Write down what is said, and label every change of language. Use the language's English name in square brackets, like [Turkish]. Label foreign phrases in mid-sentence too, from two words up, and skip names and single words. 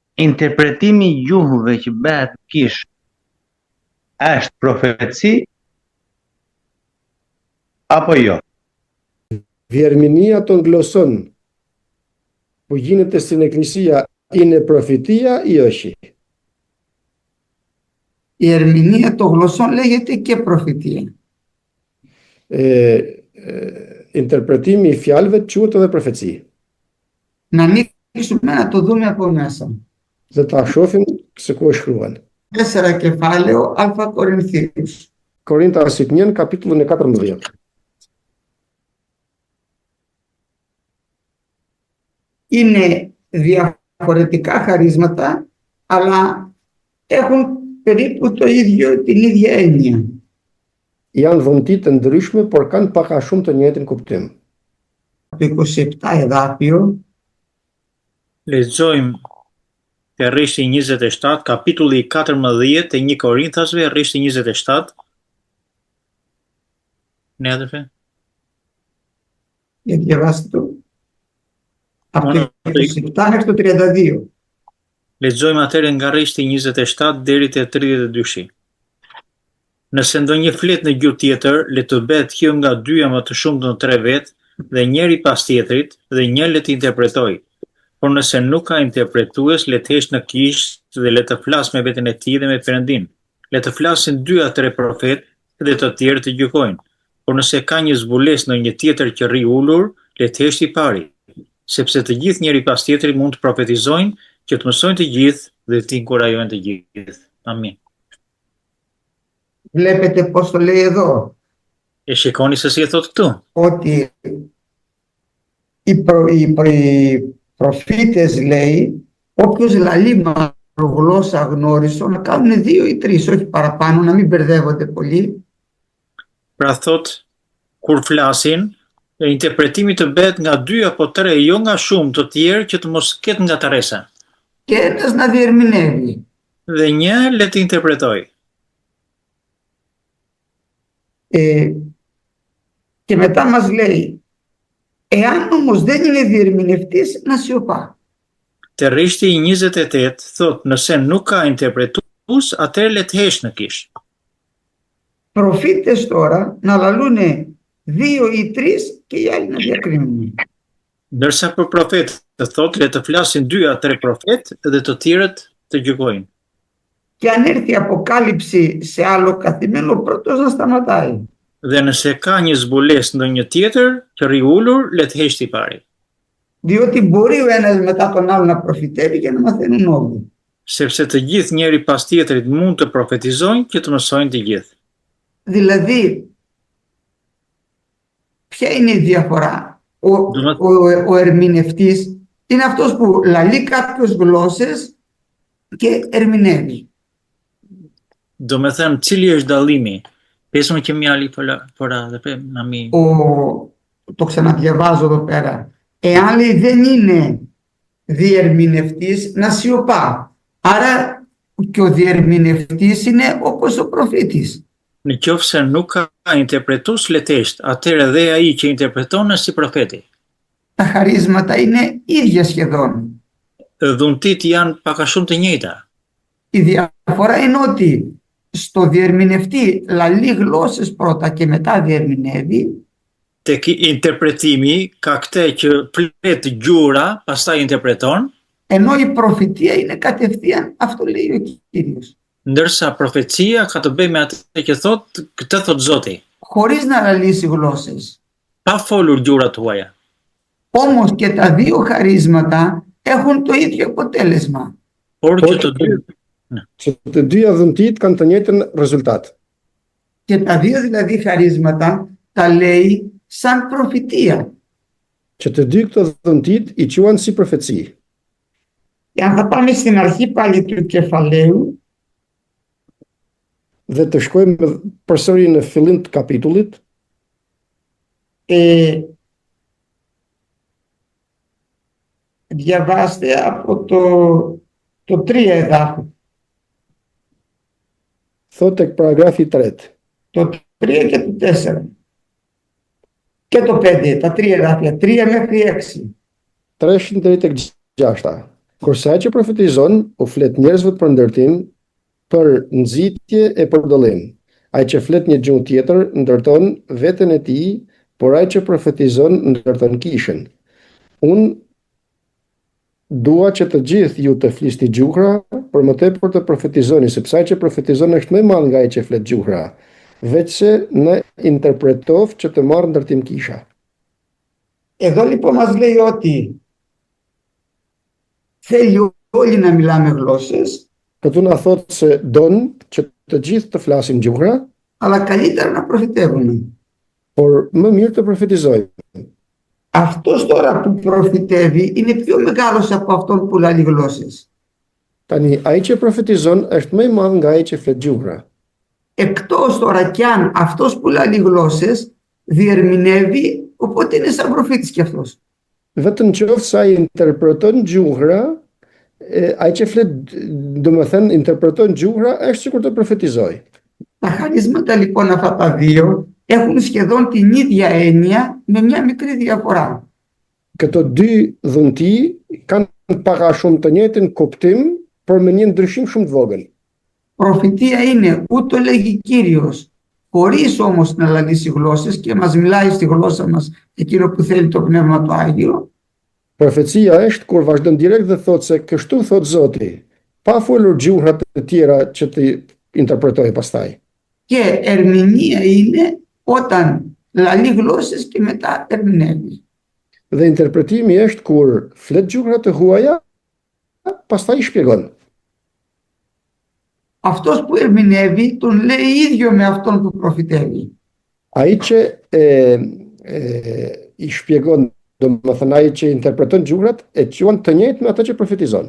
[Albanian] interpretimi I gjuhëve që bëhet në kish është profeci apo jo? [Greek] Διερμηνία των γλωσσών που γίνεται στην Εκκλησία είναι προφητεία ή όχι? Η ερμηνεία των γλωσσών λέγεται και προφητεία. [Albanian] Interpretimi I fjalëve quhet edhe profeci. [Greek] Να ανοίξουμε να το δούμε από μέσα. [Albanian] Dhe ta shohim se ku është shkruan. [Greek] 4 κεφάλαιο Α Κορινθίους. [Albanian] Korintasit 1, kapitullin e 14. [Greek] Είναι διαφορετικά χαρίσματα, αλλά έχουν περίπου το ίδιο, την ίδια έννοια. [Albanian] Janë dhuntit të ndryshme, por kanë pak a shumë të njëjtin kuptim. [Greek] Το 27 εδάφιο [Albanian] Lexojmë te rreshti 27, kapitulli 14 te 1 Korinthasve, rreshti 27. [Greek] Ναι, αδερφέ. Για διαβάστε το. Από το 27 μέχρι το 32. [Albanian] Lexojmë atëherë nga rreshti 27 deri te 32. Nëse ndonjë flet në gjuhë tjetër, le të bëhet kjo nga 2 më të shumtë në 3 vet, dhe njëri pas tjetrit, dhe një le të interpretojë. Por nëse nuk ka interpretues, le të hesh në kish dhe le të flas me veten e tij dhe me Perëndin. Le të flasin 2 a 3 profet dhe të tjerë të gjykojnë. Por nëse ka një zbulesë në një tjetër që rri ulur, le të hesh I pari, sepse të gjithë njëri pas tjetrit mund të profetizojnë, që të mësojnë të gjithë dhe të inkurajojnë të gjithë. Amin. [Greek] Βλέπετε πώς το λέει εδώ. [Albanian] E shikoni se si e thot këtu. [Greek] Ότι οι προφήτες λέει, όποιος λαλεί γλώσσα γνώριστο, να κάνουν 2 ή 3, όχι παραπάνω, να μην μπερδεύονται πολύ. [Albanian] Pra thot, kur flasin, interpretimi të bëhet nga 2 apo 3, jo nga shumë të tjerë që të mos ketë ngataresa. [Greek] Και ένας να διερμηνεύει. [Albanian] Dhe një le të interpretoj. [Greek] Και μετά μας λέει, εάν όμως δεν είναι διερμηνευτής, να σιωπά. [Albanian] Te rreshti 28 thot, nëse nuk ka interpretues, atëherë le të hesh në kish. [Greek] Προφήτες τώρα να λαλούν 2 ή 3 και οι άλλοι να διακρίνουν. [Albanian] Ndërsa për profetët thot, le të flasin 2 a 3 profet dhe të tjerët të gjykojnë. [Greek] Και αν έρθει αποκάλυψη σε άλλο καθημένο, ο πρώτος να σταματάει. [Albanian] Dhe nëse ka një zbulesë ndonjë tjetër që rri ulur, le të hesh I pari. [Greek] Διότι μπορεί ο ένας μετά τον άλλο να προφητεύει και να μαθαίνουν όλοι. [Albanian] Sepse të gjithë njëri pas tjetrit mund të profetizojnë që të mësojnë të gjithë. [Greek] Δηλαδή, ποια είναι η διαφορά? Ο ερμηνευτής είναι αυτός που λαλεί κάποιες γλώσσες και ερμηνεύει. [Albanian] Do me thënë, cili është dallimi? Pesëm që mjali fora dhe na mi. [Greek] Το ξαναδιαβάζω εδώ πέρα. Εάν λέει δεν είναι διερμηνευτής, να σιωπά. Άρα και ο διερμηνευτής είναι όπως ο προφήτης. [Albanian] Në qoftë se nuk ka interpretues letesht, atëherë dhe ai që interpreton është si profeti. [Greek] Τα χαρίσματα είναι ίδια σχεδόν. [Albanian] Dhuntit janë pak a shumë të njëjta. [Greek] Η διαφορά είναι ότι στο διερμηνευτή λαλεί γλώσσες πρώτα και μετά διερμηνεύει. [Albanian] Tek interpretimi ka këtë që flet gjura, pastaj interpreton. [Greek] Ενώ η προφητεία είναι κατευθείαν, αυτό λέει ο Κύριος. [Albanian] Ndërsa profecia ka të bëjë me atë që thot, këtë thot Zoti. [Greek] Χωρίς να λαλήσει γλώσσες. [Albanian] Pa folur gjurat tuaja. [Greek] Όμως και τα 2 χαρίσματα έχουν το ίδιο αποτέλεσμα. [Albanian] Por që të dyja dhuntit kanë të njëjtin rezultat. [Greek] Και τα 2 δηλαδή χαρίσματα τα λέει σαν προφητεία. [Albanian] Që të dy këto dhuntit I quhen si profeci. [Greek] Και αν θα πάμε στην αρχή πάλι του κεφαλαίου, [Albanian] dhe të shkojmë përsëri në fillim të kapitullit, [Greek] διαβάστε από το 3 εδάφιο. [Albanian] Thot tek paragrafi 3. [Greek] Το 3 και το 4. Και το 5, τα 3 εδάφια, 3 μέχρι 6. [Albanian] 3 deri tek 6. Kurse ai që profetizon u flet njerëzve për ndërtim, për nxitje e për dëllim. Ai që flet një gjuhë tjetër ndërton veten e tij, por ai që profetizon ndërton kishën. Unë dua që të gjithë ju të flisni gjuhra, por më tepër të profetizoni, sepse ai që profetizon është më i madh nga ai që flet gjuhra, veçse në interpretov që të marrë ndërtim kisha. [Greek] Εδώ λοιπόν μας λέει ότι θέλει όλοι να μιλάμε γλώσσες, [Albanian] Këtu na thotë se don që të gjithë të flasim gjuhra, [Greek] αλλά καλύτερα να προφητεύουμε. [Albanian] por më mirë të profetizojmë. [Greek] Αυτός τώρα που προφητεύει είναι πιο μεγάλος από αυτόν που λέει γλώσσες. [Albanian] Tani, ai që profetizon është më i madh nga ai që flet gjuhra. [Greek] Εκτός τώρα κι αν αυτός που λέει γλώσσες διερμηνεύει, οπότε είναι σαν προφήτης κι αυτός. [Albanian] Vetëm qoftë ai interpreton gjuhra, ai që flet, domethënë interpreton gjuhra, është sikur të profetizoj. [Greek] Τα χαρίσματα λοιπόν αυτά τα δύο έχουν σχεδόν την ίδια έννοια με μια μικρή διαφορά. [Albanian] Këto dy dhunti kanë pak a shumë të njëjtin kuptim, por me një ndryshim shumë të vogël. [Greek] Προφητεία είναι ούτω λέγει Κύριος, χωρίς όμως να αναλύσει γλώσσες και μας μιλάει στη γλώσσα μας εκείνο που θέλει το Πνεύμα το Άγιο. [Albanian] Profecia është kur vazhdon direkt dhe thotë se kështu thot Zoti, pa folur gjuhrat të tjera që të interpretojë pastaj. [Greek] Και ερμηνεία είναι όταν λαλεί γλώσσες και μετά ερμηνεύει. [Albanian] Dhe interpretimi është kur flet gjuhra të huaja, pastaj shpjegon. [Greek] Αυτός που ερμηνεύει τον λέει ίδιο με αυτόν που προφητεύει. [Albanian] Ai që i shpjegon, domethënë ai që interpreton gjuhrat e quan të njëjtë me atë që profetizon.